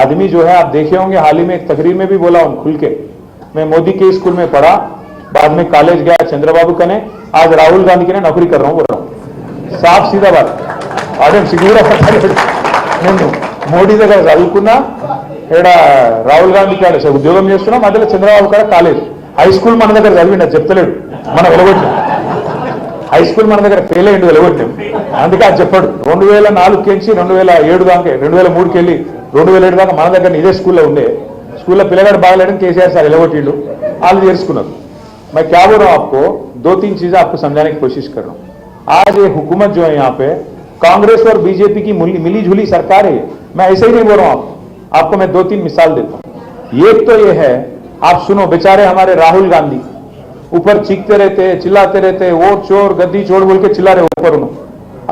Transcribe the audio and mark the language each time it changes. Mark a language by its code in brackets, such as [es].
[hi] आदमी जो है आप देखे होंगे, हाल ही में एक तकरीर में भी बोला हूं खुल के, मैं मोदी के स्कूल में पढ़ा, बाद में कॉलेज गया चंद्रबाबू कने, आज राहुल गांधी के ने नौकरी कर रहा हूं बोल रहा हूं, साफ सीधा बात। [te] आदम सिगूरा మోడీ దగ్గర చదువుకున్నా, ఇక్కడ రాహుల్ గాంధీ కాడ ఉద్యోగం చేస్తున్నా, మధ్యలో చంద్రబాబు కాడ కాలేజ్, హై స్కూల్ మన దగ్గర చదివిండ చెప్తలేడు, మనం వెలగొట్టాం, హై స్కూల్ మన దగ్గర ఫెయిల్ అయ్యిండు, వెలగొట్టాం, అందుకే అది చెప్పాడు 2004 నుంచి 2007 దాకా, 2003కి వెళ్ళి 2007 దాకా మన దగ్గర ఇదే స్కూల్లో ఉండే, స్కూల్లో పిల్లగాడు బాగలేడని కేసీఆర్ సార్ వెలగొట్టిండు, వాళ్ళు చేసుకున్నారు। [hi] मैं क्या बोल रहा हूं आपको, 2-3 चीजें आपको समझाने की कोशिश कर रहा हूं। आज ये हुकूमत जो है यहाँ पे कांग्रेस और बीजेपी की मिली जुली सरकार है। मैं ऐसे ही नहीं बोल रहा हूं आपको मैं 2-3 मिसाल देता हूं। एक तो ये है, आप सुनो, बेचारे हमारे राहुल गांधी ऊपर चीखते रहते, चिल्लाते रहते, वोट चोर गद्दी चोर बोल के चिल्ला रहे ऊपर उन्होंने।